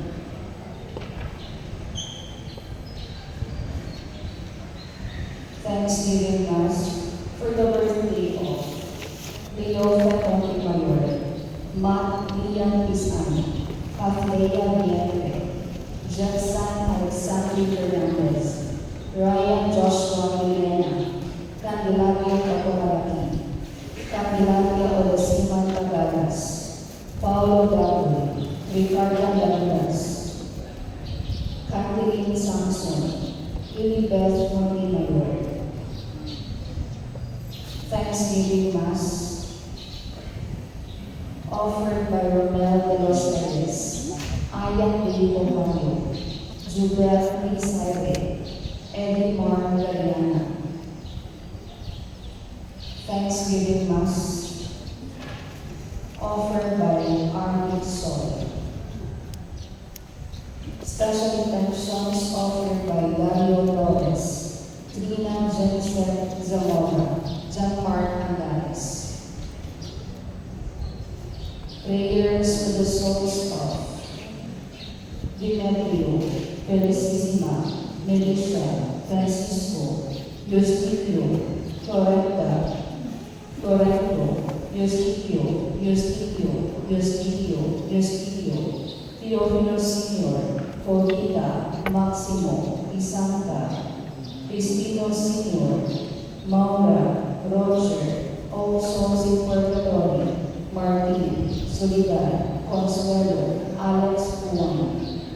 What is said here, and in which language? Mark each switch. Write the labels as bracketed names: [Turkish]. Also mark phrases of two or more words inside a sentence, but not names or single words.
[English] Thanksgiving Mass for the birthday of Leofa Montemayor, Matt Lian Pisan, Kathleya Viente, Jensen Alexandre Fernandez, Ryan Joshua Milena, Candelaria Capomarati, Candelaria Odesiman Tagadas, Paulo Dago, Ricardo Dandas, Catherine Samson, Ilibeth Montemayor. Thanksgiving Mass offered by Romel de los Reyes, Ayan Benito Mario, Jubel Rizarbe, Eddie Mar Gariana. Thanksgiving Mass offered by Armin Soy. Special intentions offered by Dario Lopez, Trina Jensen Zamora, Jean-Marc Andares. Prayers for the souls of Demetrio, Felicissima, Melissa, Francisco, Eusebio, Floretta, Eusebio, Teofilo Sr., Paulita, Maximo, Isanta, Cristino Sr., Maura, Roger, All Souls in Purgatory, Martin, Soledad, Consuelo, Alex Juan,